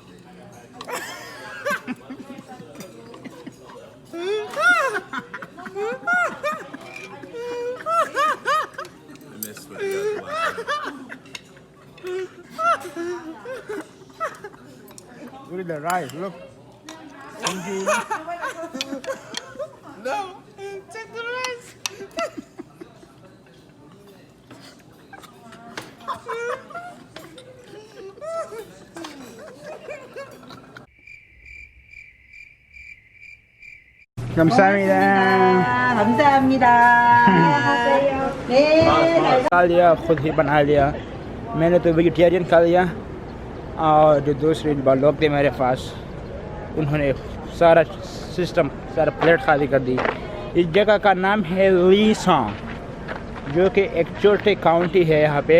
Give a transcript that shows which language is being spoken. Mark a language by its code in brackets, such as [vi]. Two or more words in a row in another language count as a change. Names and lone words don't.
[en] I missed what you guys watched. Look at the rice. Look. No, take the rice. [ko] 감사합니다. 감사합니다. 안녕하세요. 네. [hi] खा लिया, खुद ही बना लिया। मैंने तो वेजिटेरियन खा लिया और जो दूसरे लोग थे मेरे पास उन्होंने सारा सिस्टम, सारा प्लेट खाली कर दी। इस जगह का नाम है लीसोंग, जो कि एक छोटे काउंटी है यहाँ पे।